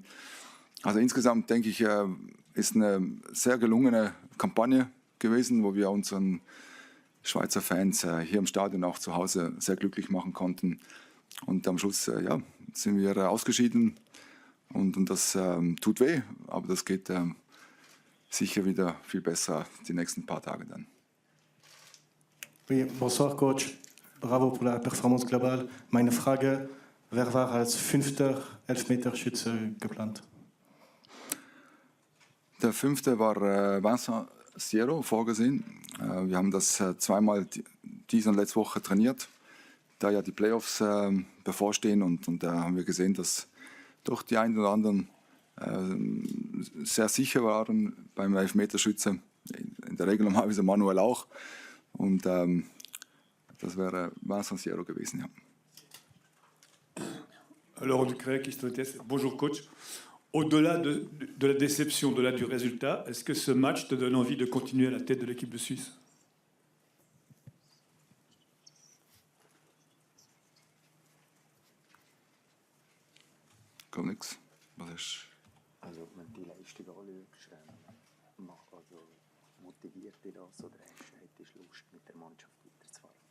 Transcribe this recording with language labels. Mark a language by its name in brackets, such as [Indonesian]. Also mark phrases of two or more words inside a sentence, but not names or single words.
[German] Also insgesamt denke ich, ist eine sehr gelungene Kampagne gewesen, wo wir unseren Schweizer Fans hier im Stadion auch zu Hause sehr glücklich machen konnten. Und am Schluss sind wir ausgeschieden und das tut weh, aber das geht sicher wieder viel besser die nächsten paar Tage dann. [French] Oui, bonsoir Coach. Bravo pour la performance globale. [German] Meine Frage, wer war als 5. Elfmeterschütze geplant? Der 5. war Vincent Siero vorgesehen. Wir haben das zweimal diese und letzte Woche trainiert, da ja die Playoffs bevorstehen und da haben wir gesehen, dass doch die einen oder anderen sehr sicher waren beim Elfmeterschütze. In der Regel normalerweise Manuel auch. Und das wäre Vincent Siero gewesen, ja. [French] Alors, bonjour coach. Au-delà de la déception, au-delà du résultat, est-ce que ce match te donne envie de continuer à la tête de l'équipe de Suisse? [German] Gar nichts. Was ist? Also, wenn du die Leistung anschaust, also motiviert dich das oder hättest du Lust, mit der Mannschaft weiterzufahren?